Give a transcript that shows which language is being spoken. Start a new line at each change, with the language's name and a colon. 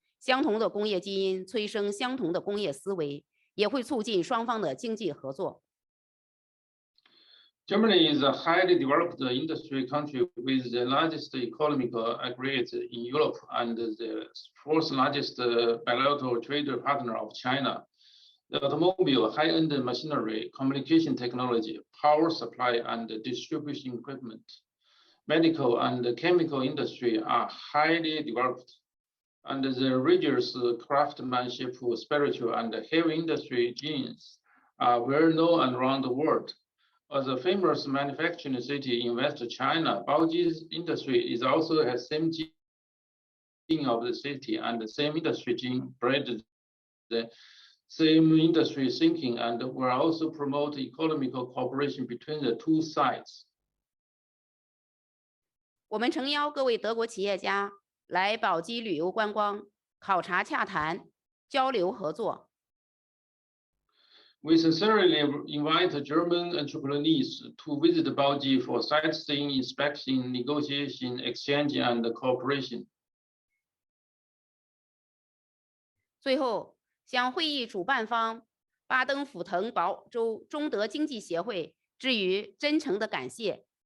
Chinese: 相同的工业基因催生相同的工业思维，也会促进双方的经济合作。
English: Germany is a highly developed industry country with the largest economic aggregate in Europe and the 4th largest bilateral trade partner of China. The automobile, high-end machinery, communication technology, power supply and distribution equipment, medical and chemical industry are highly developed, and the rigorous craftsmanship, spiritual and heavy industry genes are well known around the world. As a famous manufacturing city in West China, Baoji's industry is also has same gene of the city and the same industry gene bred the same industry thinking, and will also promote economical cooperation between the two sides.
Chinese: 我们诚邀各位德国企业家来宝鸡旅游观光、考察洽谈、交流合作。
English: We sincerely invite German entrepreneurs to visit Baoji for sightseeing, inspection, negotiation, exchange, and cooperation.
Chinese: 最后，向会议主办方巴登符腾堡州中德经济协会致以真诚的感谢，